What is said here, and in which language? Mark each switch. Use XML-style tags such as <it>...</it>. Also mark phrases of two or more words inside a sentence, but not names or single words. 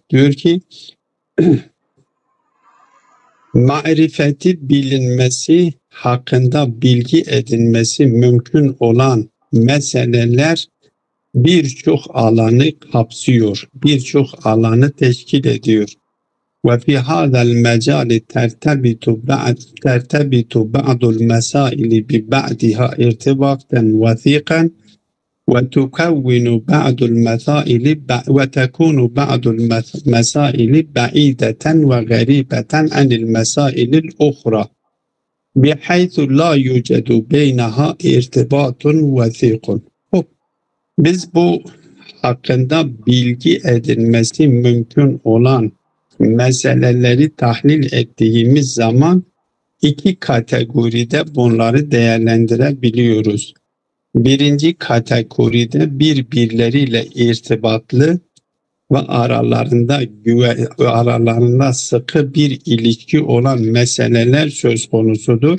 <tr>Diyor ki marifeti bilinmesi, hakkında bilgi edinmesi mümkün olan meseleler birçok alanı kapsıyor, birçok alanı teşkil ediyor.</tr> <ar>وفي هذا المجال ترتبط بعض المسائل ببعضها ارتباطا وثيقا وتكون بعض المسائل بعيدة وغريبة عن المسائل الأخرى بحيث لا يوجد بينها ارتباط وثيق.</ar> <tr>Biz bu hakkında bilgi edinmesi mümkün olan meseleleri tahlil ettiğimiz zaman iki kategoride bunları değerlendirebiliyoruz. Birinci kategoride birbirleriyle irtibatlı ve aralarında sıkı bir ilişki olan meseleler söz konusudur.</tr>